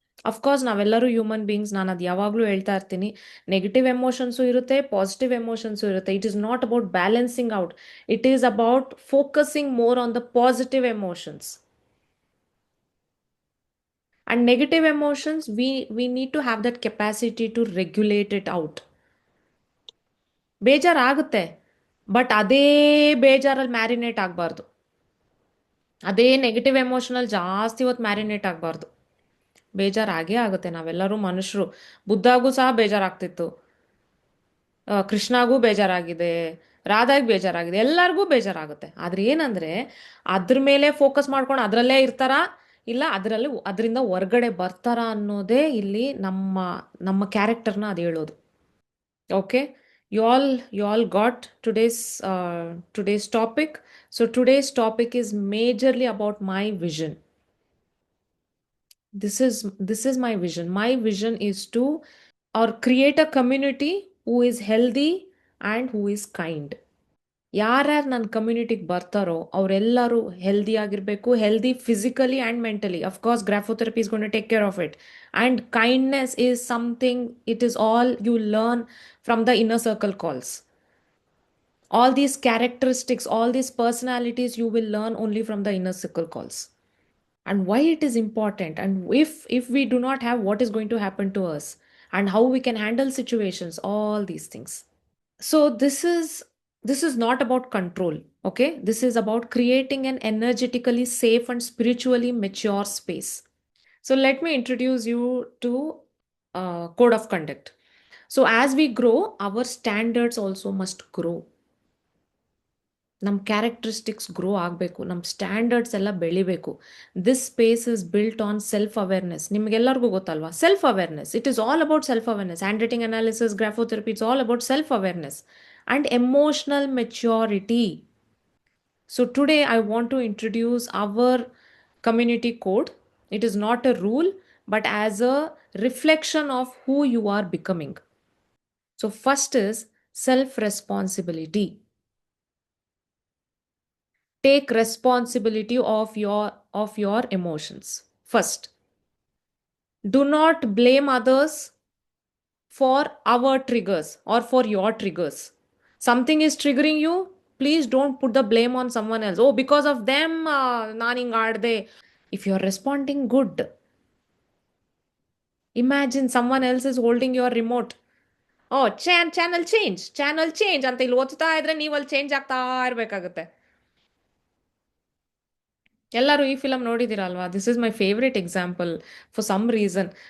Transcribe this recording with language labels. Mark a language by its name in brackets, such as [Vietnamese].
[Kannada] Of course ನಾವೆಲ್ಲರೂ human beings, ನಾನು ಅದು ಯಾವಾಗಲೂ ಹೇಳ್ತಾ ಇರ್ತೀನಿ. ನೆಗೆಟಿವ್ ಎಮೋಷನ್ಸು ಇರುತ್ತೆ, ಪಾಸಿಟಿವ್ ಎಮೋಷನ್ಸು ಇರುತ್ತೆ. [English] It is not about balancing out, it is about focusing more on the positive emotions. And negative emotions, we need to have that capacity to regulate it out. [Kannada] ಬೇಜಾರಾಗುತ್ತೆ, but ಅದೇ ಬೇಜಾರಲ್ಲಿ marinate ಆಗಬಾರ್ದು. ಅದೇ negative emotional ಜಾಸ್ತಿ ಹೊತ್ತು marinate ಆಗಬಾರ್ದು. ಬೇಜಾರಾಗೇ ಆಗುತ್ತೆ, ನಾವೆಲ್ಲರೂ ಮನುಷ್ಯರು. ಬುದ್ಧಾಗೂ ಸಹ ಬೇಜಾರಾಗ್ತಿತ್ತು, ಕೃಷ್ಣಾಗೂ ಬೇಜಾರಾಗಿದೆ, ರಾಧಾಗ್ ಬೇಜಾರಾಗಿದೆ, ಎಲ್ಲರಿಗೂ ಬೇಜಾರಾಗುತ್ತೆ. ಆದ್ರೆ ಏನಂದ್ರೆ ಅದ್ರ ಮೇಲೆ ಫೋಕಸ್ ಮಾಡ್ಕೊಂಡು ಅದರಲ್ಲೇ ಇರ್ತಾರಾ, ಇಲ್ಲ ಅದರಿಂದ ಹೊರ್ಗಡೆ ಬರ್ತಾರಾ ಅನ್ನೋದೇ ಇಲ್ಲಿ ನಮ್ಮ ನಮ್ಮ ಕ್ಯಾರೆಕ್ಟರ್ನ ಅದು ಹೇಳೋದು. [English] Okay, you all got today's topic. So today's topic is majorly about my vision. This is my vision. My vision is to or create a community who is healthy and who is kind. [Kannada] ಯಾರ್ಯಾರು ನನ್ನ ಕಮ್ಯುನಿಟಿಗೆ ಬರ್ತಾರೋ ಅವರೆಲ್ಲರೂ healthy ಆಗಿರಬೇಕು, [English] Healthy physically and mentally. Of course graphotherapy is gonna take care of it. And kindness is something, it is all you learn from the inner circle calls. All these characteristics, all these personalities you will learn only from the inner circle calls. And why it is important, and if we do not have, what is going to happen to us, and how we can handle situations, all these things. So this is not about control. Okay, this is about creating an energetically safe and spiritually mature space. So let me introduce you to code of conduct. So as we grow, our standards also must grow. [Kannada] ನಮ್ಮ characteristics grow ಆಗಬೇಕು, ನಮ್ಮ standards ಎಲ್ಲ ಬೆಳಿಬೇಕು. [English] This space is built on self awareness. [Kannada] ನಿಮಗೆಲ್ಲರಿಗೂ ಗೊತ್ತಲ್ವಾ [English] Self awareness? It is all about self awareness. Handwriting analysis, graphotherapy, it's all about self awareness and emotional maturity. So today I want to introduce our community code. It is not a rule, but as a reflection of who you are becoming. So first is self responsibility. Take responsibility of your emotions first. Do not blame others for our triggers or for your triggers. Something is triggering you, please don't put the blame on someone else. Oh, because of them [Kannada] ನಾನು ಹಿಂಗೆ ಆಡ್ದೆ. [English] If you're responding good, imagine someone else is holding your remote. Oh, channel change [Kannada] ಅಂತ ಇಲ್ಲಿ ಓದ್ತಾ ಇದ್ರೆ ನೀವು ಅಲ್ಲಿ change ಆಗ್ತಾ ಇರಬೇಕಾಗುತ್ತೆ. ಎಲ್ಲರೂ ಈ ಫಿಲಮ್ ನೋಡಿದ್ದೀರಾ ಅಲ್ವಾ? [English] This is my favourite example for some reason.